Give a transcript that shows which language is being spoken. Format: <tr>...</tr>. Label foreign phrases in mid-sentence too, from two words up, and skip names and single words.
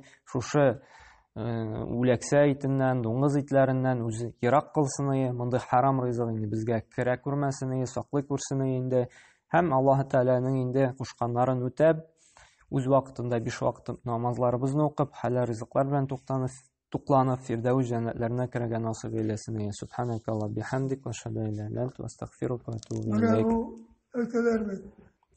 <tt>Шушы үләксә итеннән, дуңгыз итләреннән үзе ерак кылсын иде. Мондай харам ризык инде безгә керә күрмәсен иде, саклый күрсен инде. Һәм Аллаһ Тәгаләнең инде кушканнарын үтәп, үз вакытында 5 вакыт намазларыбызны укып, хәләл ризыклар белән тукланып, фирдәүс җәннәтләренә керергә насыйп эйләсен.</tt> <ar>سبحانك وبحمدك وأشهد أن لا إله إلا أنت أستغفرك وأتوب إليك.</ar>